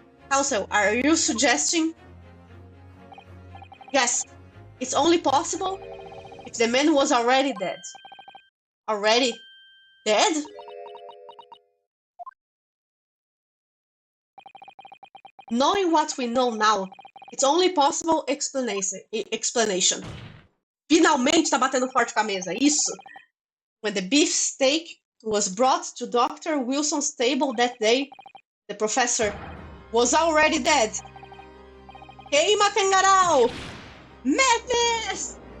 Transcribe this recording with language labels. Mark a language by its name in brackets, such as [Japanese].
[English] Also, are you suggesting? Yes, it's only possible if the man was already dead. Already dead? Knowing what we know now, it's only possible explanation. [Portuguese] Finalmente tá batendo forte com a mesa, isso? [English] When the beef steak was brought to Dr. Wilson's table that day, the professor was already dead. [Portuguese] Queima Kangaroo! [English] Madness!